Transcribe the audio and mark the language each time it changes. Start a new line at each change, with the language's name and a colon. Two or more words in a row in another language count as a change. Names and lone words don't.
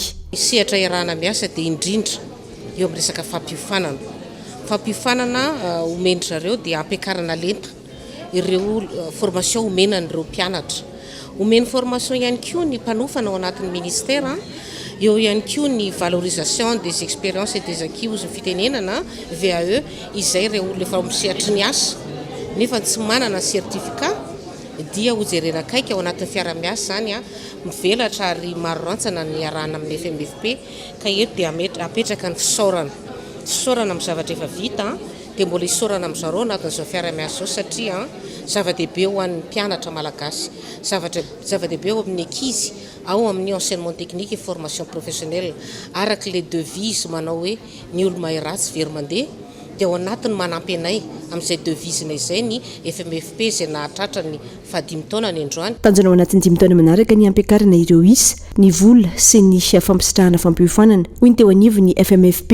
Malagasy: Sehatra iarahana miasa dia indrindra eo amin'ny resaka fampiofanana. Fampiofanana omendrareo dia ampiakarana lenta ireo formation omenan'ireo mpianatra. Omeny formation ihany koa ny mpanofana ao anatin'ny ministera. Eo ihany koa ny
French: valorisation des expériences et des acquis
Malagasy: ozy fitenenana VAE izay ireo olona efa misehatra ny asa nefa tsy manana certificat dia hojerena akaiky ao anatin'ny fiara-miasa zany mivelatra ary maro rantsana ny arahana amin'ny FMFP ka eto dia apetraka ny fisaorana amin'ny zavatra efa vita dia mbola hisaorana amin'izareo anatin'izao fiara-miasa zao satria zava-dehibe ho an'ny mpianatra malagasy, zava-dehibe ho amin'ny ankizy ao amin'ny
French: enseignement technique et formation professionnelle
Malagasy: araka le devise manao hoe ny olo mahay ratsy very mandeha dia ao anatiny manampy anay amin'izay devise-na izay ny FMFP izay nahatratra ny 5 taona ny androany. Tanjona ao anatin'ny 5 taona manaraka ny ampiakarana ireo isa ny vola sy ny fampitsitrahana fampiofanana hoy ny teo anivo ny FMFP.